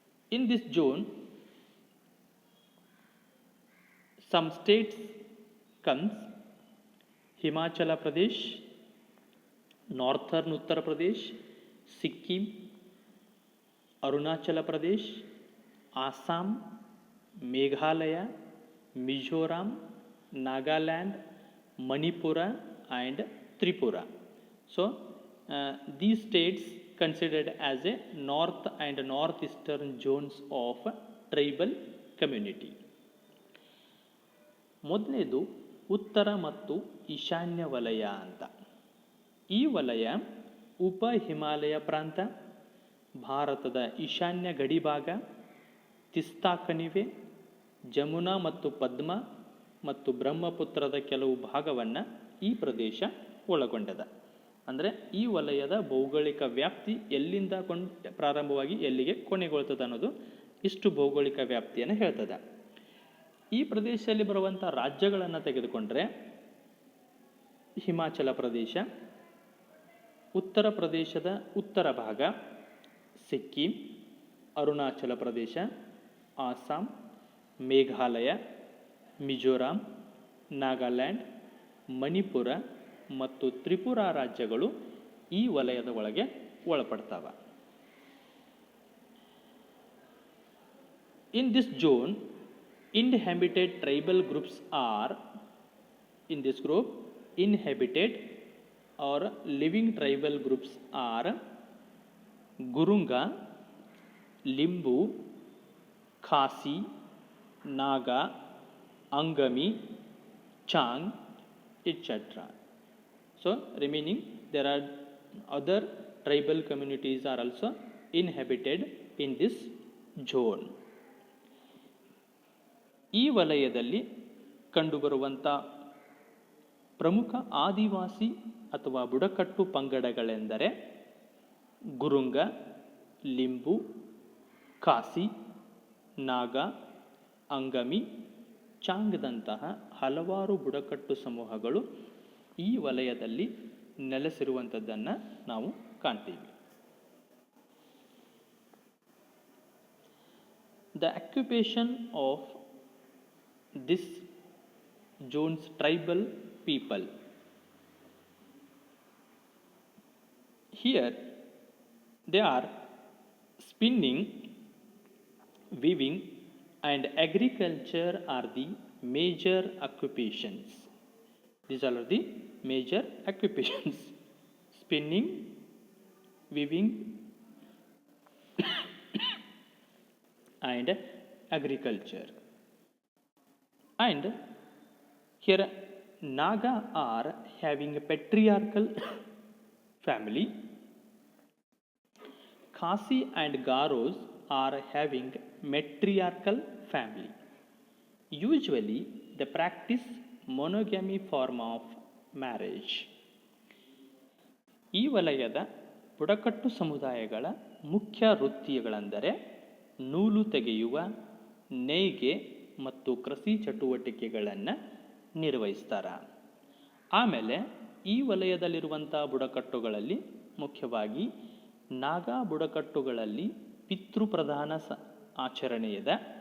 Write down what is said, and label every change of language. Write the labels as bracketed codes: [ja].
[en] In this zone, some states comes: Himachala Pradesh, Northern Uttar Pradesh, Sikkim, Arunachala Pradesh, Assam, Meghalaya, Mizoram, Nagaland, Manipura and Tripura. So these states considered as a north and northeastern zones of tribal community. [kn] ಮೊದಲನೇದು ಉತ್ತರ ಮತ್ತು ಈಶಾನ್ಯ ವಲಯ ಅಂತ. ಈ ವಲಯ ಉಪ ಹಿಮಾಲಯ ಪ್ರಾಂತ, ಭಾರತದ ಈಶಾನ್ಯ ಗಡಿಭಾಗ, ತಿಸ್ತಾ ಕಣಿವೆ, ಜಮುನಾ ಮತ್ತು ಪದ್ಮ ಮತ್ತು ಬ್ರಹ್ಮಪುತ್ರದ ಕೆಲವು ಭಾಗವನ್ನು ಈ ಪ್ರದೇಶ ಒಳಗೊಂಡದ. ಅಂದರೆ ಈ ವಲಯದ ಭೌಗೋಳಿಕ ವ್ಯಾಪ್ತಿ ಎಲ್ಲಿಂದ ಪ್ರಾರಂಭವಾಗಿ ಎಲ್ಲಿಗೆ ಕೊನೆಗೊಳ್ತದೆ ಅನ್ನೋದು ಇಷ್ಟು ಭೌಗೋಳಿಕ ವ್ಯಾಪ್ತಿಯನ್ನು ಹೇಳ್ತದೆ. ಈ ಪ್ರದೇಶದಲ್ಲಿ ಬರುವಂಥ ರಾಜ್ಯಗಳನ್ನು ತೆಗೆದುಕೊಂಡ್ರೆ ಹಿಮಾಚಲ ಪ್ರದೇಶ, ಉತ್ತರ ಪ್ರದೇಶದ ಉತ್ತರ ಭಾಗ, ಸಿಕ್ಕಿಂ, ಅರುಣಾಚಲ ಪ್ರದೇಶ, ಆಸಾಂ, ಮೇಘಾಲಯ, ಮಿಜೋರಾಂ, ನಾಗಾಲ್ಯಾಂಡ್, ಮಣಿಪುರ ಮತ್ತು ತ್ರಿಪುರಾ ರಾಜ್ಯಗಳು ಈ ವಲಯದ ಒಳಗೆ ಒಳಪಡ್ತಾವೆ. [en] In this zone, inhabited tribal groups are, in this group, inhabited or living tribal groups are Gurunga, Limbu, Khasi, Naga, Angami, Chang, etc. So remaining there are other tribal communities are also inhabited in this zone. [kn] ಈ ವಲಯದಲ್ಲಿ ಕಂಡುಬರುವಂಥ ಪ್ರಮುಖ ಆದಿವಾಸಿ ಅಥವಾ ಬುಡಕಟ್ಟು ಪಂಗಡಗಳೆಂದರೆ ಗುರುಂಗ, ಲಿಂಬು, ಖಾಸಿ, ನಾಗ, ಅಂಗಮಿ, ಚಾಂಗ್ದಂತಹ ಹಲವಾರು ಬುಡಕಟ್ಟು ಸಮೂಹಗಳು ಈ ವಲಯದಲ್ಲಿ ನೆಲೆಸಿರುವಂಥದ್ದನ್ನು ನಾವು ಕಾಣ್ತೀವಿ. [en] The occupation of this zone's tribal people. Here they are spinning, weaving and agriculture are the major occupations. These are the major occupations. Spinning, weaving and agriculture. And here Naga are having a patriarchal family. Khasi and Garos are having matriarchal family. Usually they practice monogamy form of marriage. [kn] ಈ ವಲಯದ ಬುಡಕಟ್ಟು ಸಮುದಾಯಗಳ ಮುಖ್ಯ ವೃತ್ತಿಗಳೆಂದರೆ ನೂಲು ತೆಗೆಯುವ, ನೇಯ್ಗೆ ಮತ್ತು ಕೃಷಿ ಚಟುವಟಿಕೆಗಳನ್ನು ನಿರ್ವಹಿಸ್ತಾರೆ. ಆಮೇಲೆ ಈ ವಲಯದಲ್ಲಿರುವಂಥ ಬುಡಕಟ್ಟುಗಳಲ್ಲಿ ಮುಖ್ಯವಾಗಿ ನಾಗಾ ಬುಡಕಟ್ಟುಗಳಲ್ಲಿ ಪಿತೃಪ್ರಧಾನ ಆಚರಣೆ ಇದೆ.